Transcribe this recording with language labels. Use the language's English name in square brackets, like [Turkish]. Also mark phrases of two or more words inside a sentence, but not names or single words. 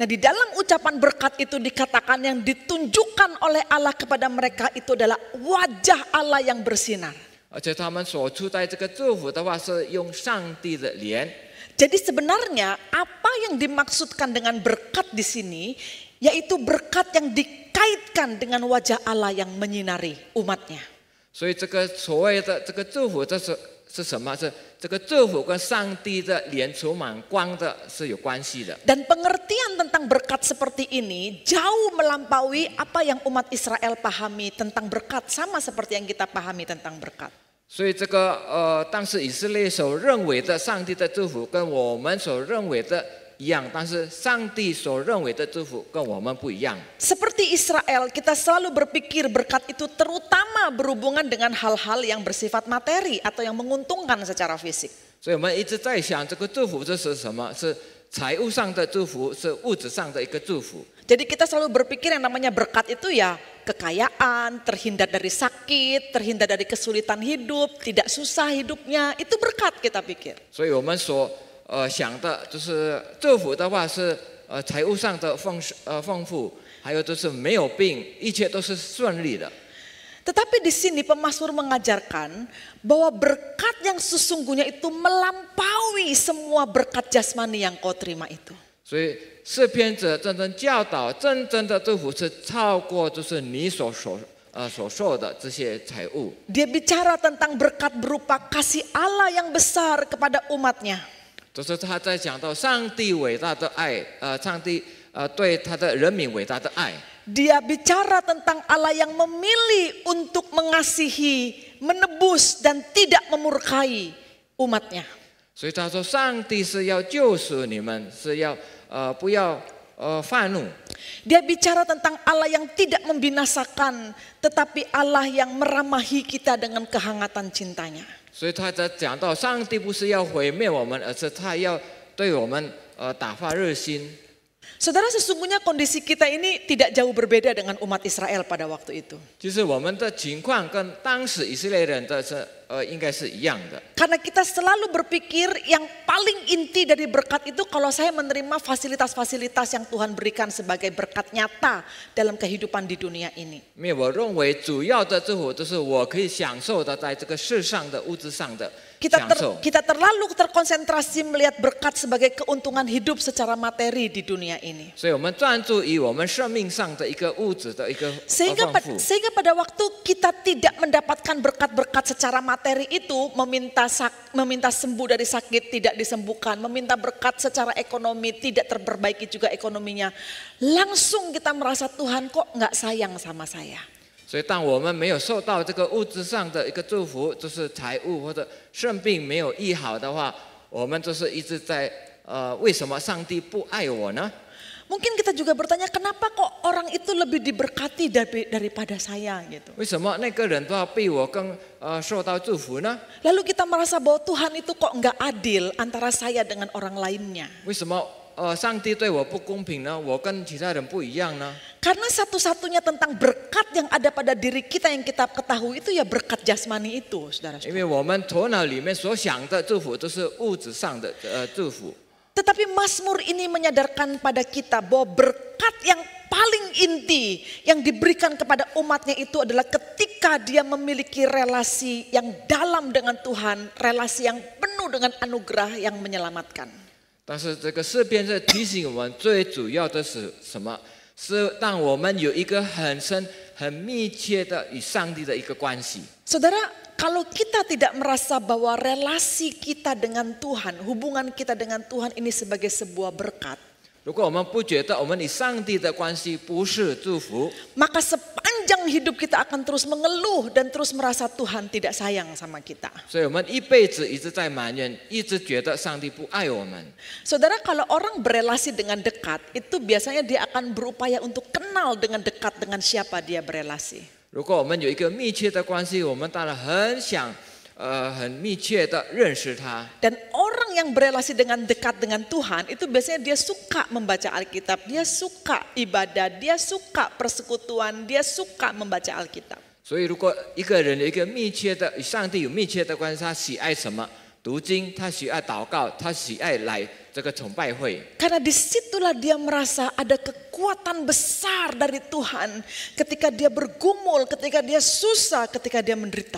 [Indonesian] Nah, di dalam ucapan berkat itu dikatakan yang ditunjukkan oleh Allah kepada mereka itu adalah wajah Allah yang bersinar. [Chinese] 而且他们所处在这个祝福的话是用上帝的脸。 [Indonesian] Jadi sebenarnya apa yang dimaksudkan dengan berkat di sini, yaitu berkat yang dikaitkan dengan wajah Allah yang menyinari umatnya. [Chinese] 所以这个所谓的这个祝福，这是什么？是这个祝福跟上帝的脸充满光的是有关系的。 [Indonesian] Dan pengertian tentang berkat seperti ini jauh melampaui apa yang umat Israel pahami tentang berkat, sama seperti yang kita pahami tentang berkat. [Chinese] 所以这个当时以色列所认为的上帝的祝福跟我们所认为的一样，但是上帝所认为的祝福跟我们不一样。 [Indonesian] Seperti Israel, kita selalu berpikir berkat itu terutama berhubungan dengan hal-hal yang bersifat materi atau yang menguntungkan secara fisik. [Chinese] 所以我们一直在想，这个祝福这是什么？是财务上的祝福，是物质上的一个祝福。 [Indonesian] Jadi kita selalu berpikir yang namanya berkat itu ya kekayaan, terhindar dari sakit, terhindar dari kesulitan hidup, tidak susah hidupnya, itu berkat kita pikir. [Chinese] 所以我们所想的就是祝福的话是财务上的丰富，还有就是没有病，一切都是顺利的。 [Indonesian] Tetapi di sini pemazmur mengajarkan bahwa berkat yang sesungguhnya itu melampaui semua berkat jasmani yang kau terima itu. [Chinese] 所以诗篇者真正教导，真正的祝福是超过就是你所受的这些财物。 [Indonesian] Dia bicara tentang berkat berupa kasih Allah yang besar kepada umatnya. [Chinese] 就是他在讲到上帝伟大的爱，上帝对他的人民伟大的爱。 [Indonesian] Dia bicara tentang Allah yang memilih untuk mengasihi, menebus dan tidak memurkai umatnya. [Chinese] 所以他说，上帝是要救赎你们，是要不要愤怒。 [Indonesian] Dia bicara tentang Allah yang tidak membinasakan, tetapi Allah yang meramahi kita dengan kehangatan cintanya. [Chinese] 所以他在讲到，上帝不是要毁灭我们，而是他要对我们打发热心。 [Indonesian] Saudara, sesungguhnya kondisi kita ini tidak jauh berbeda dengan umat Israel pada waktu itu. [Chinese] 其实我们的情况跟当时以色列人的应该是一样的。 [Indonesian] Karena kita selalu berpikir yang paling inti dari berkat itu kalau saya menerima fasilitas-fasilitas yang Tuhan berikan sebagai berkat nyata dalam kehidupan di dunia ini. [Chinese] 因为我认为主要的祝福就是我可以享受的在这个世上的物质上的享受。 [Indonesian] Kita terlalu terkonsentrasi melihat berkat sebagai keuntungan hidup secara materi di dunia dunia ini. [Chinese] 所以我们专注于我们生命上的一个物质的一个丰富。 [Indonesian] Sehingga pada waktu kita tidak mendapatkan berkat-berkat secara materi itu, meminta sembuh dari sakit tidak disembuhkan, meminta berkat secara ekonomi tidak terperbaiki juga ekonominya, langsung kita merasa Tuhan kok nggak sayang sama saya. [Chinese] 所以当我们没有受到这个物质上的一个祝福，就是财物或者生病没有医好的话，我们就是一直在为什么上帝不爱我呢？ [Indonesian] Mungkin kita juga bertanya kenapa kok orang itu lebih diberkati daripada saya gitu. [Chinese] 为什么那个人都要比我更受到祝福呢？ [Indonesian] Lalu kita merasa bahwa Tuhan itu kok nggak adil antara saya dengan orang lainnya. [Chinese] 为什么上帝对我不公平呢？我跟其他人不一样呢？ [Indonesian] Karena satu-satunya tentang berkat yang ada pada diri kita yang kita ketahui itu ya berkat jasmani itu, saudara. [Chinese] 因为我们头脑里面所想的祝福都是物质上的祝福。 [Indonesian] Tetapi Mazmur ini menyadarkan pada kita bahwa berkat yang paling inti yang diberikan kepada umatnya itu adalah ketika dia memiliki relasi yang dalam dengan Tuhan, relasi yang penuh dengan anugerah yang menyelamatkan. [Chinese] 但是这个诗篇是提醒我们，最主要的是什么？是让我们有一个很深、很密切的与上帝的一个关系。 [Indonesian] Saudara, kalau kita tidak merasa bahwa relasi kita dengan Tuhan, hubungan kita dengan Tuhan ini sebagai sebuah berkat, [Chinese] 如果我们不觉得我们与上帝的关系不是祝福， [Indonesian] maka sepanjang hidup kita akan terus mengeluh dan terus merasa Tuhan tidak sayang sama kita. [Chinese] 所以我们一辈子一直在埋怨，一直觉得上帝不爱我们。 [Indonesian] Saudara, kalau orang berelasi dengan dekat, itu biasanya dia akan berupaya untuk kenal dengan dekat dengan siapa dia berelasi. [Chinese] 如果我们有一个密切的关系，我们当然很想很密切的认识他。 [Indonesian] Dan orang yang berelasi dengan dekat dengan Tuhan itu biasanya dia suka membaca Alkitab, dia suka ibadah, dia suka persekutuan, dia suka membaca Alkitab. [Chinese] 所以，如果一个人有一个密切的与上帝有密切的关系，他喜爱什么？读经，他喜爱祷告，他喜爱来这个崇拜会。 [Indonesian] Karena disitulah dia merasa ada kekuatan besar dari Tuhan ketika dia bergumul, ketika dia susah, ketika dia menderita.